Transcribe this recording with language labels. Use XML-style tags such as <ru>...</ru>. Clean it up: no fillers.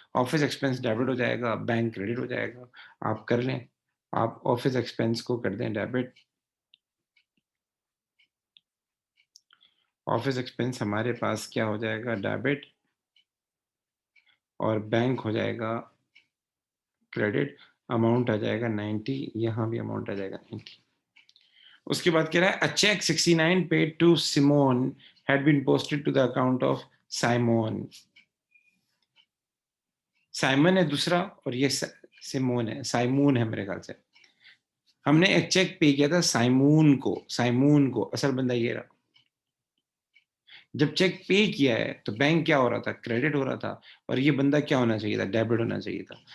<ur>Office expense debit ہو جائے گا, bank credit ہو جائے گا. آپ کر لیں, آپ آفس ایکسپینس کو کر دیں ڈیبٹ. آفس ایکسپینس ہمارے پاس کیا ہو جائے گا, ڈیبٹ, اور بینک ہو جائے گا کریڈٹ. اماؤنٹ آ جائے گا 90, یہاں بھی اماؤنٹ آ جائے گا 90. اس کے بعد کہہ رہا ہے</ur> <en>a check 69 paid to Simon had been posted to the account of Simon.</en> <ur>Simon ہے دوسرا, اور یہ سیمون ہے, سائمون ہے میرے خیال سے. ہم نے ایک چیک پے کیا تھا سائمون کو, اصل بندہ یہ رہا. جب چیک پے کیا ہے تو بینک کیا ہو رہا تھا, کریڈٹ ہو رہا تھا, اور یہ بندہ کیا ہونا چاہیے تھا, ڈیبٹ ہونا چاہیے تھا.</ur>